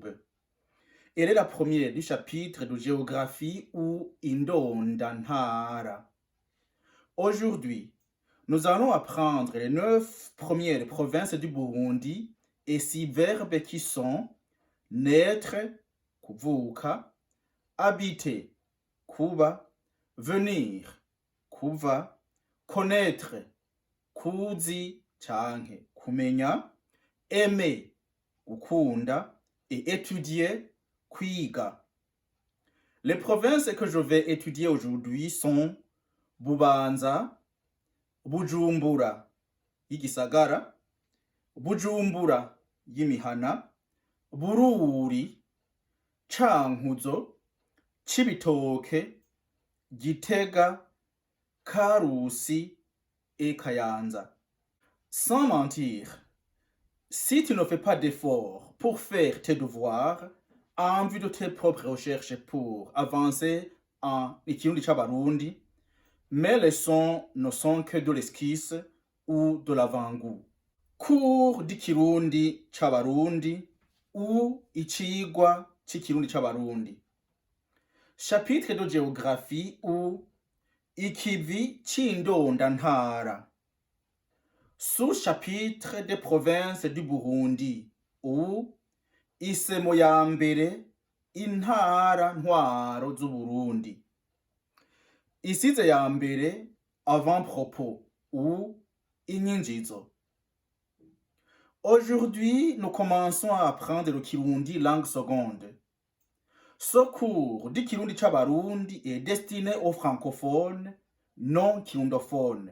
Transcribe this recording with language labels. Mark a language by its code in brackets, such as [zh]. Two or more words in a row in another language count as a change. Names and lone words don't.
[fr] Elle est la première du chapitre de géographie ou Indondantara. Aujourd'hui, nous allons apprendre les 9 premières provinces du Burundi et 6 verbes qui sont naître, kuvuka, habiter, kuba, venir, [rn] kuva, connaître, kuzi, canke, kumenya, aimer, gukunda, [fr] et étudier, kwiga. Les provinces que je vais étudier aujourd'hui sont Bubanza, Bujumbura, Igisagara, Bujumbura, Yimihana, Bururi, Cankuzo, Cibitoke, Gitega, Karusi et Kayanza. Sans mentir, si tu ne fais pas d'efforts pour faire tes devoirs en vue de tes propres recherches pour avancer en Ikirundi Chabarundi, mes leçons ne sont que de l'esquisse ou de l'avant-goût. Cours d'Ikirundi Chabarundi ou [rn] Ichigwa Chikirundi Chabarundi. [fr] Chapitre de géographie ou [rn] Ikivi Chindondantara. [fr] Sous-chapitre des provinces du Burundi ou [rn] Isemo ya mbere intara ntwaro z'Uburundi. Isize ya mbere [fr] avant-propos ou [rn] inyinjizo. [fr] Aujourd'hui, nous commençons à apprendre le Kirundi langue seconde. Ce cours du Kirundi Chabarundi est destiné aux francophones, non kirundophones.